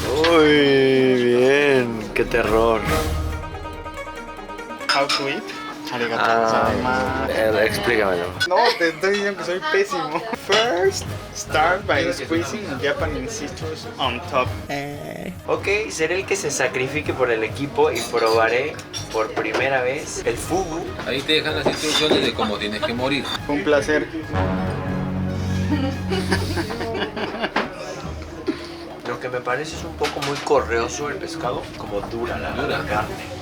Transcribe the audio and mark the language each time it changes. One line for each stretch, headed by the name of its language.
Spanish: Uy, bien, qué terror.
English: How to eat.
Japanese: Arigato gozaimasu.
Spanish: Explícamelo. No, te estoy diciendo que soy pésimo.
English: First, start by squeezing Japanese citrus on top.
Spanish: Ok, seré el que se sacrifique por el equipo y probaré por primera vez el fugu. Ahí te dejan las instrucciones de cómo tienes que morir. Fue un placer. Lo que me parece es un poco muy correoso el pescado, como dura la carne.